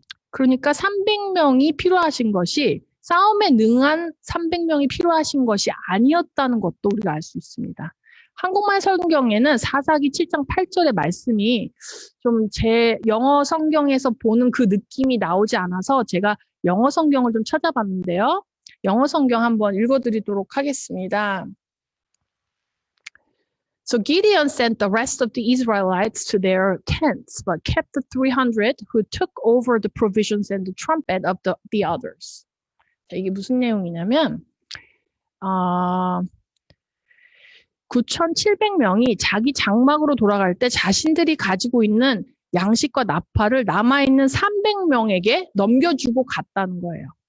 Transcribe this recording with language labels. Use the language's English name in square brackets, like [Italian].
[Korean] 그러니까 300명이 필요하신 것이 싸움에 능한 300명이 필요하신 것이 아니었다는 것도 우리가 알 수 있습니다. 한국말 성경에는 사사기 7장 8절의 말씀이 좀 제 영어 성경에서 보는 그 느낌이 나오지 않아서 제가 영어 성경을 좀 찾아봤는데요. 영어 성경 한번 읽어드리도록 하겠습니다. [English] So Gideon sent the rest of the Israelites to their tents, but kept the 300 who took over the provisions and the trumpet of the others. [Korean] 자, 이게 무슨 내용이냐면 9,700명이 자기 장막으로 돌아갈 때 자신들이 가지고 있는 양식과 나팔을 남아있는 300명에게 넘겨주고 갔다는 거예요.